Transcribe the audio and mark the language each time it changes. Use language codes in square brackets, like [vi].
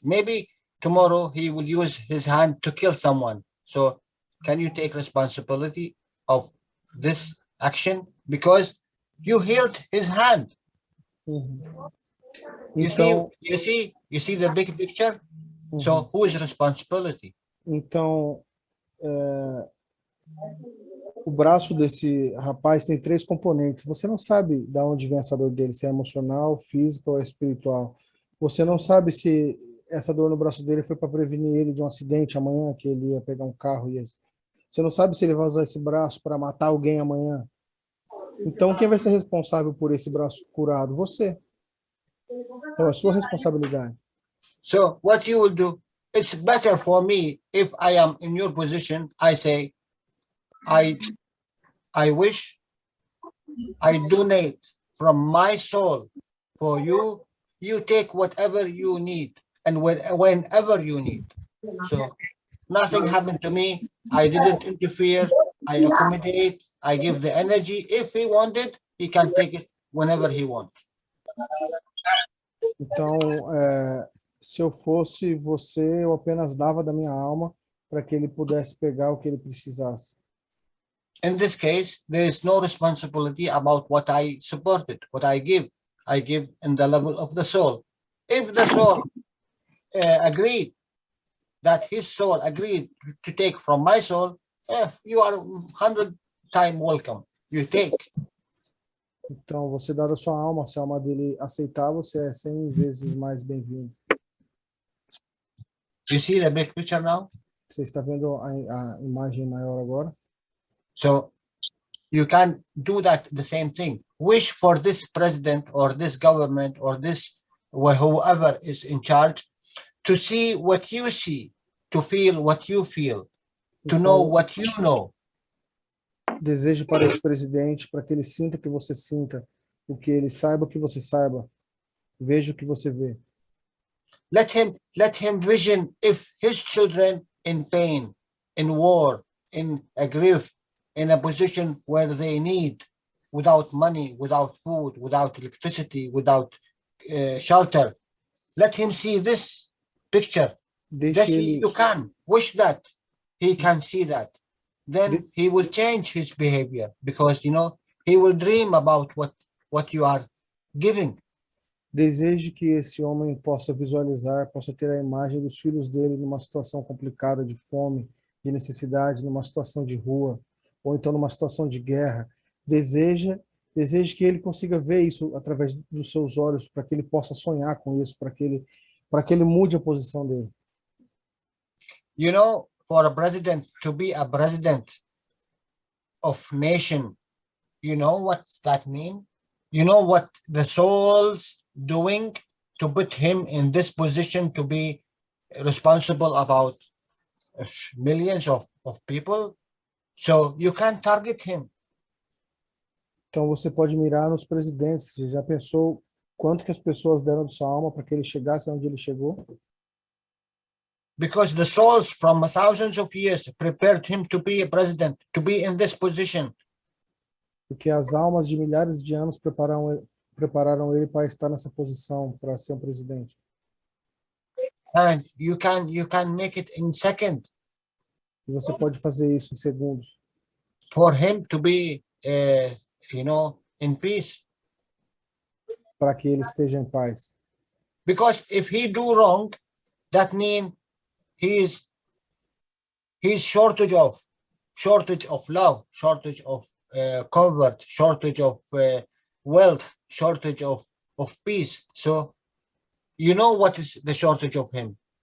[en] Maybe tomorrow he will use his hand to kill someone. So can you take responsibility of this action? Because you healed his hand. You see the big picture? So who is responsibility? [pt] Então, o braço desse rapaz tem 3 componentes. Você não sabe de onde vem essa dor dele, se é emocional, física ou espiritual. Você não sabe se essa dor no braço dele foi para prevenir ele de um acidente amanhã, que ele ia pegar um carro e você não sabe se ele vai usar esse braço para matar alguém amanhã. Então, quem vai ser responsável por esse braço curado? Você. Então, é sua responsabilidade. [en] So what you will do, it's better for me if I am in your position. I say, I wish, I donate from my soul for you. You take whatever you need and whenever you need. So nothing happened to me. I didn't interfere. I accommodate. I give the energy. If he wanted, he can take it whenever he wants. [pt] Então, se eu fosse você, eu apenas dava da minha alma para que ele pudesse pegar o que ele precisasse. [en] In this case, there is no responsibility about what I supported, what I give. I give in the level of the soul. If the soul agreed, that his soul agreed to take from my soul, you are 100 times welcome. You take. [pt] Então, você dá da sua alma, se a alma dele aceitar, você é 100 vezes mais bem-vindo. [en] You see the big picture now? [pt] Você está vendo a imagem maior agora? [en] So you can do that the same thing. Wish for this president or this government or this whoever is in charge to see what you see, to feel what you feel, to know what you know. [pt] Deseje para esse presidente, para que ele sinta o que você sinta, o que ele saiba o que você saiba, veja o que você vê. [en] Let him vision if his children in pain, in war, in a grief, in a position where they need, without money, without food, without electricity, without shelter. Let him see this picture. You can wish that he can see that. Then he will change his behavior because, he will dream about what you are giving. [pt] Deseje que esse homem possa visualizar, possa ter a imagem dos filhos dele numa situação complicada de fome, de necessidade, numa situação de rua, ou então numa situação de guerra. Deseje que ele consiga ver isso através dos seus olhos, para que ele possa sonhar com isso, para que ele mude a posição dele. [en] For a president to be a president of nation, you know what that mean? You know what the soul's doing to put him in this position to be responsible about millions of people? So you can target him. [pt] Então você pode mirar nos presidentes. Você já pensou quanto que as pessoas deram de sua alma para que ele chegasse onde ele chegou? [en] Because the souls from thousands of years prepared him to be a president, to be in this position. [pt] Porque as almas de milhares de anos prepararam ele para estar nessa posição, para ser um presidente. [en] And you can make it in second [pt] E você pode fazer isso em segundos. [en] for him to be, in peace. [pt] Para que ele esteja em paz. [en] Because if he do wrong, that means he's shortage of love, shortage of comfort, shortage of wealth, shortage of peace. So you know what is the shortage of him.